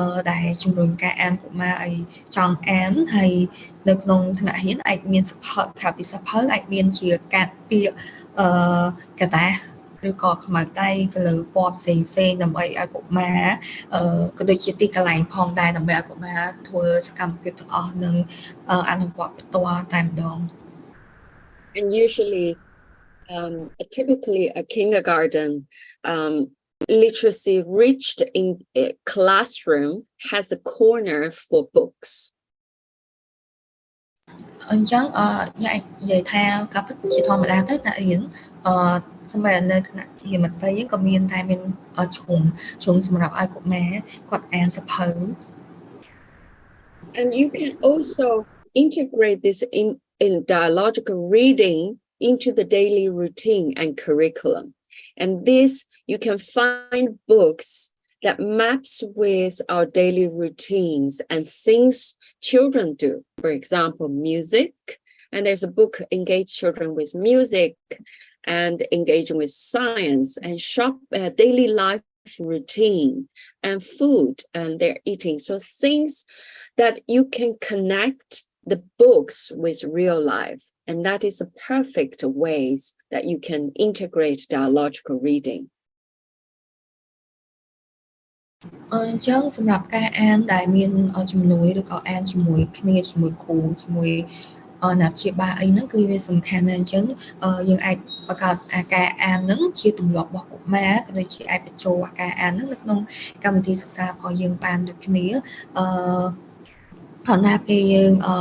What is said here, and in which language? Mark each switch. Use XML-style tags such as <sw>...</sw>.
<km>ដែលជំរុញការអានកុមារឲ្យចង់អានហើយនៅក្នុងថ្នាក់រៀនអាចមានសភៅក្រៅពីសភៅអាចមានជាកាត់ពាក្យកតាសឬក៏ខ្មៅដៃទៅលើពណ៌ផ្សេងៗដើម្បីឲ្យកុមារក៏ដូចជាទីកន្លែងផងដែរដើម្បីឲ្យកុមារធ្វើសកម្មភាពទាំងអស់នឹងអនុវត្តផ្ទាល់តែម្ដង</km> <en>And usually typically a kindergarten literacy reached in a classroom has a corner for books.</en> <km>អញ្ចឹងនិយាយថាការពិតជាធម្មតាទៅអ្នករៀនសម្រាប់នៅថ្នាក់រៀនមត្តេយ្យក៏មានតែមានឈុំសម្រាប់ឲ្យកុមារគាត់អានសភៅ</km> <en>And you can also integrate this in dialogical reading into the daily routine and curriculum. And this you can find books that maps with our daily routines and things children do. For example, music. And there's a book engage children with music and engaging with science and daily life routine and food and their eating. So things that you can connect the books with real life. And that is a perfect ways that you can integrate dialogical reading.</en> <km>អញ្ចឹងសម្រាប់ការអានដែលមានជំនួយឬក៏អានជាមួយគ្នាជាមួយគ្រូជាមួយអ្នកព្យាបាលអីហ្នឹងគឺវាសំខាន់ណាស់អញ្ចឹងយើងអាចបង្កើតការអានហ្នឹងជាទម្លាប់របស់កុមារក៏ដូចជាអាចបញ្ចូលការអានហ្នឹងនៅក្នុងកម្មវិធីសិក្សារបស់យើងបានដូចគ្នាព្រោះណាពេលយើង</km>